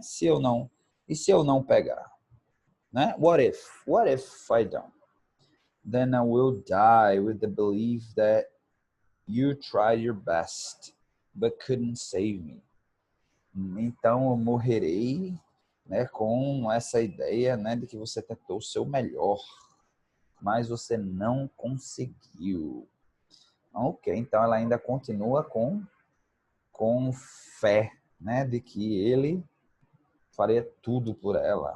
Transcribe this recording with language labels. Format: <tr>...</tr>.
<pt>Se eu não, e se eu não pegar?</pt> <en>Né? What if I don't? Then I will die with the belief that you tried your best, but couldn't save me.</en> <pt>Então eu morrerei né, com essa ideia, né, de que você tentou o seu melhor, mas você não conseguiu. Ok, então ela ainda continua com fé, né, de que ele faria tudo por ela.</pt>